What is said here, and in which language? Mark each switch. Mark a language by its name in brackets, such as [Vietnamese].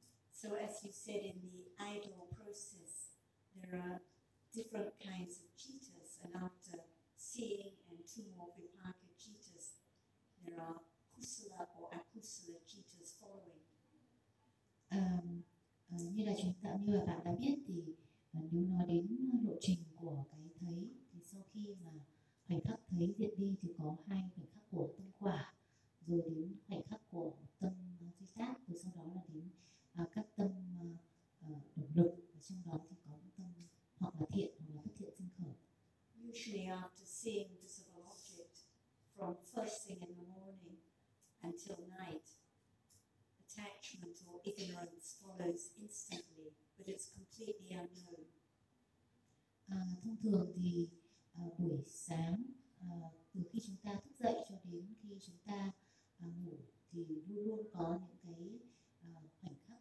[English] So as you said, in the idle process, there are different kinds of cittas, and after seeing and two more vipaka cittas, there are kusala or akusala cittas following. [Vietnamese] Như là chúng ta, như là bạn đã biết thì nếu nói đến lộ trình của cái thấy, thì sau khi mà khoảnh khắc thấy diễn đi thì có hai khoảnh khắc của tâm quả, rồi đến khoảnh khắc của tâm duy tác, rồi sau đó là đến các tâm động lực, và trong đó thì có tâm hoặc là thiện hoặc là bất thiện sinh khởi. [English] Usually after seeing this object from first thing in the morning until night, attachment or ignorance follows instantly, but it's completely unknown. [Vietnamese] Thông thường thì buổi sáng từ khi chúng ta thức dậy cho đến khi chúng ta ngủ thì luôn luôn có những cái khoảnh